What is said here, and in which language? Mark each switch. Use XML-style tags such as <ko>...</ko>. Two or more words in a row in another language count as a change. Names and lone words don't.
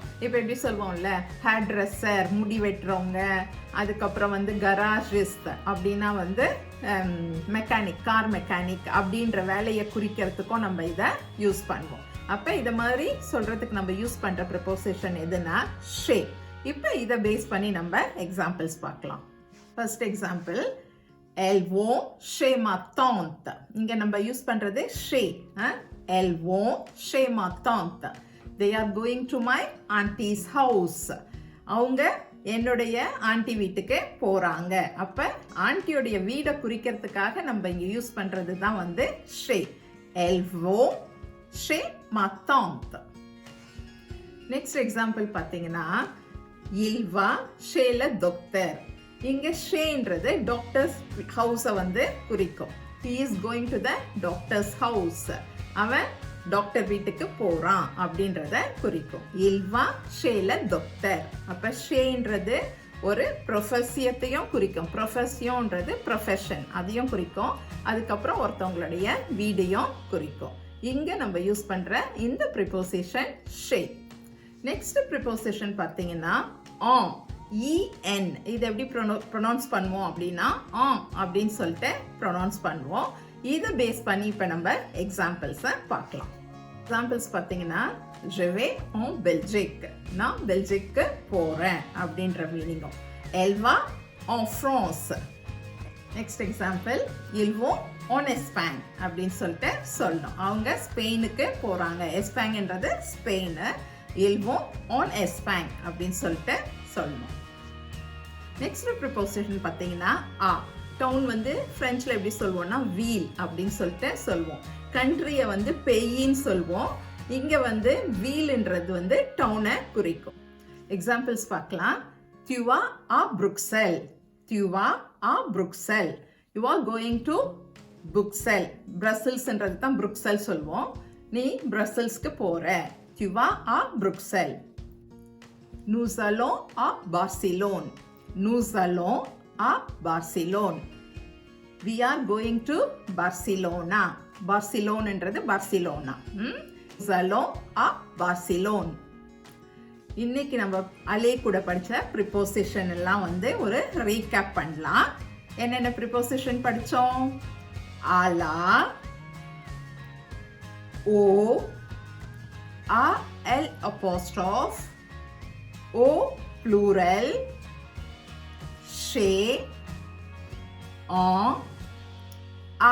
<ta>இப்போ எப்படி சொல்லுவோம்ல,</ta> <en>hair dresser</en> <ta>முடி வெட்டுறவங்க, அதுக்கப்புறம் வந்து கராஜிஸ்ட் அப்படின்னா வந்து மெக்கானிக்,</ta> <en>car mechanic</en> <ta>அப்படின்ற வேலையை குறிக்கிறதுக்கும் நம்ம இதை யூஸ் பண்ணுவோம். அப்போ இதை மாதிரி சொல்றதுக்கு நம்ம யூஸ் பண்ற ப்ரிப்போசிஷன் எதுனா ஷே. இப்போ இதை பேஸ் பண்ணி நம்ம எக்ஸாம்பிள்ஸ் பார்க்கலாம்.</ta> <en>first example</en> <fr>elles vont chez ma tante.</fr> <ta>இங்க நம்ம யூஸ் பண்றது chez.</ta> <fr>elles vont chez ma tante.</fr> <en>they are going to my auntie's house.</en> <ta>அவங்க என்னுடைய ஆண்டி வீட்டுக்கு போறாங்க. அப்ப ஆண்டியோடைய வீடை குறிக்கிறதுக்காக நம்ம இங்க யூஸ் பண்றது தான் வந்து chez.</ta> <fr>elles vont chez ma tante.</fr> <en>next example</en> <fr>பார்த்தீங்கன்னா il va chez le docteur.</fr> <ta>இங்க ஷேன்றது</ta> <en>doctor's house</en> <ta>வந்து குறிக்கும்.</ta> <en>he is going to the doctor's house.</en> <ta>அவன் டாக்டர் வீட்டுக்கு போறான் அப்படின்றத குறிக்கும்.</ta> <fr>il va chez le docteur.</fr> <ta>அப்ப ஷேன்றது ஒரு ப்ரொஃபஸியத்தையும் குறிக்கும். ப்ரொஃபஸியோன்றது ப்ரொஃபஷன், அதையும் குறிக்கும். அதுக்கப்புறம் ஒருத்தவங்களுடைய வீடையும் குறிக்கும். இங்க நம்ம யூஸ் பண்ற இந்த ப்ரிப்போசிஷன் ஷே. நெக்ஸ்ட் ப்ரிப்போசிஷன் பார்த்தீங்கன்னா ஆம். EN. இது எப்படி ப்ரொனவுன்ஸ் பண்ணுவோம் அப்படின்னா ஆம் அப்படின்னு சொல்லிட்டு ப்ரொனவுன்ஸ் பண்ணுவோம். இதை பேஸ் பண்ணி இப்போ நம்ம எக்ஸாம்பிள்ஸை பார்க்கலாம்.</ta> <fr>எக்ஸாம்பிள்ஸ் பார்த்தீங்கன்னா je vais en Belgique.</fr> <ta>நான் பெல்ஜிக்கு போகிறேன் அப்படின்ற மீனிங்கும்.</ta> <fr>elle va en France.</fr> <en>next example</en> <fr>ils vont en Espagne</fr> <ta>அப்படின்னு சொல்லிட்டு சொல்லணும். அவங்க ஸ்பெயினுக்கு போகிறாங்க. எஸ்பாங்ன்றது ஸ்பெயின்.</ta> <fr>ils vont en Espagne</fr> <ta>அப்படின்னு சொல்லிட்டு சொல்லணும். நெக்ஸ்ட் ப்ரிப்போசிஷன் பார்த்தீங்கன்னா ஆ. டவுன் வந்து ஃப்ரெஞ்சில் எப்படி சொல்லுவோம்னா வீல் அப்படின்னு சொல்லிட்டு சொல்லுவோம். கண்ட்ரியை வந்து பெயின்னு சொல்லுவோம். இங்க வந்து வீல்ன்றது வந்து டவுனை குறிக்கும். எக்ஸாம்பிள்ஸ் பார்க்கலாம்.</ta> <fr>Tu vas à Bruxelles. Tu vas à Bruxelles.</fr> <en>You are going to Bruxelles.</en> <ta>Brusselsன்றது தான் Bruxelles சொல்வோம். நீ பிரசல்ஸ்க்கு போற. Tu vas à Bruxelles.</ta> <fr>Nous allons à Barcelone. Nous allons à Barcelone.</fr> <en>We are going to Barcelona.</en> <ta>Barceloneன்றது Barcelona.</ta> <fr>Nous allons à Barcelone.</fr> <ta>இன்னைக்கு நம்ம அலே கூட படிச்ச ப்ரிப்போசிஷன் எல்லாம் வந்து ஒரு ரீகேப் பண்ணலாம். என்னென்ன ப்ரிப்போசிஷன் படிச்சோம்? ஆலா, ஓ, ஆ எல் அப்போஸ்ட்ரோஃப், ஓ ப்ளூரல், ஷே, ஆன், ஆ.</ta>